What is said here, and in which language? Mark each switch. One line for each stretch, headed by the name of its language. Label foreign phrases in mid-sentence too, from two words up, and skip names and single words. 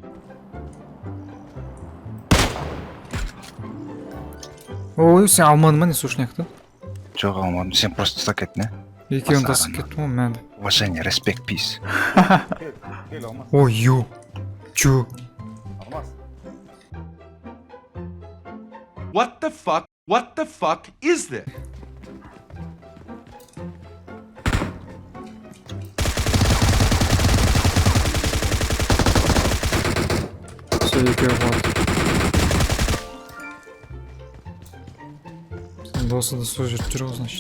Kazakh: Ой, сен алмадың ба не сушняқты? Жоқ алмадым, сен
Russian: просто так
Kazakh: кеттің, Екеуін тасып кеттім ғой, мәнді.
Russian: Уважение, респект, peace.
Kazakh: Кел, Алмаз.
Russian: Ой, ё. Чё?
Kazakh: Алмаз.
English: What the fuck? What the fuck is this?
Kazakh: Все, екеуі қалды. Сен досы да сол жерде жүр ғой, значит.